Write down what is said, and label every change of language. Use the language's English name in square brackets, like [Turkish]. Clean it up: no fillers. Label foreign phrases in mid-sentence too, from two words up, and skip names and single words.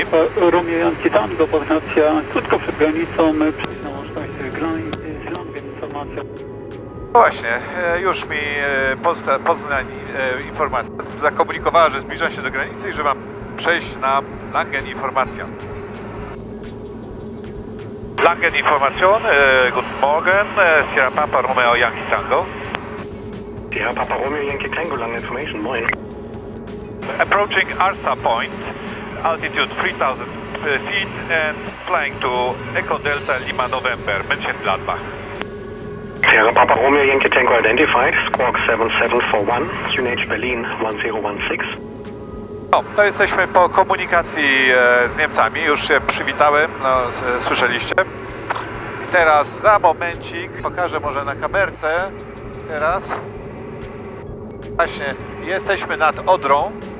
[Polish] Sierra Romeo Yankee Tango, pozycja krótko przed granicą, na łączność z Langen Informacja. No właśnie, już mi Poznań Informacja zakomunikowała, że zbliża się do granicy i że mam przejść na Langen Informacja. [German] Langen Information, guten Morgen, Sierra Papa Romeo Yankee Tango. Sierra Papa Romeo Yankee Tango, Langen Information, moin. [English] Approaching Arsa Point, altitude 3000 feet and flying to Echo Delta Lima November, Mönchengladbach. Sierra Papa Romeo Yankee Tango identified, Squawk 7741, QNH Berlin 1016. [Polish] No, to jesteśmy po komunikacji z Niemcami, już się przywitałem, no, słyszeliście. I teraz za momencik pokażę może na kamerce, teraz właśnie jesteśmy nad Odrą.